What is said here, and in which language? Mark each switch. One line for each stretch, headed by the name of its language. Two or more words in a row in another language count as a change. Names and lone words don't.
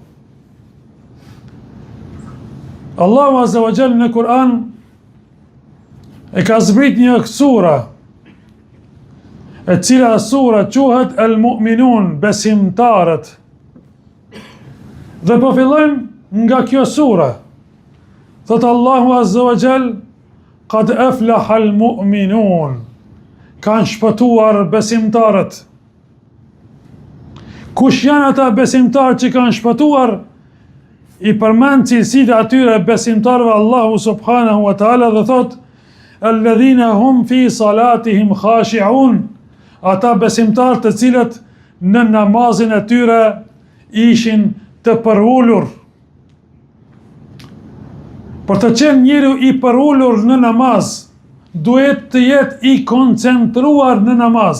Albanian: Allahu
Arabic: عز وجل
Albanian: në Kur'an e ka zbrit një sura, e cila sura quhet El-Mu'minun, besimtarët. Dhe po fillojmë nga kjo sura. Thot Allahu
Arabic: عز وجل, قد أفلح المؤمنون,
Albanian: kanë shpëtuar besimtarët. Kush janë ata besimtarë që kanë shpëtuar? I përmend cilësitë atyre besimtarëve Allahu
Arabic: سبحانه وتعالى
Albanian: dhe thot
Arabic: الذين هم في صلاتهم خاشعون,
Albanian: ata besimtarë të cilët në namazin e tyre ishin të përullur. Për të qenë njeriu i përullur në namaz, duhet të jetë i koncentruar në namaz.